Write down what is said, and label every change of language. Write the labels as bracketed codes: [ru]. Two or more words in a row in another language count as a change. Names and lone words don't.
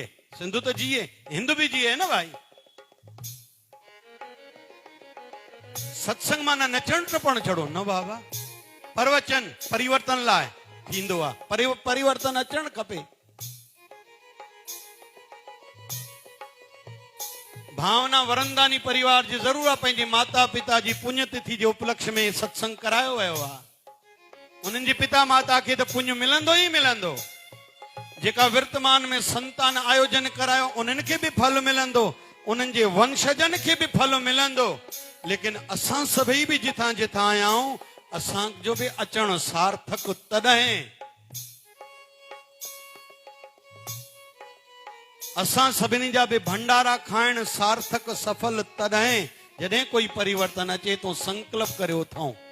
[sd] सिंध त जिए, हिंद बि जिए न भाई। सत्संग माना नचण टपण छड़ो न बाबा। परवचन परिवर्तन लाइ थींदो आहे, परिवर्तन अचणु खपे। भावना वरंदानी परिवार जी ज़रूर आहे, पंहिंजे माता पिता जी पुण्यतिथि जे उपलक्ष्य में सत्संग करायो वियो आहे। उन्हनि जे पिता माता खे त पुण्य मिलंदो ई मिलंदो। जेका वर्तमान में संतान आयोजन करायो उन्हनि खे बि फल मिलंदो, उन्हनि जे वंशजन खे बि फल मिलंदो। लेकिन असां सभई बि जिथां जिथां आया आहियूं, असांजो बि अचणु सार्थक तॾहिं। असां सभिनी जा बि भंडारा खाइण सार्थक सफल तॾहिं जॾहिं कोई परिवर्तन अचे तो संकल्प करे उथऊं।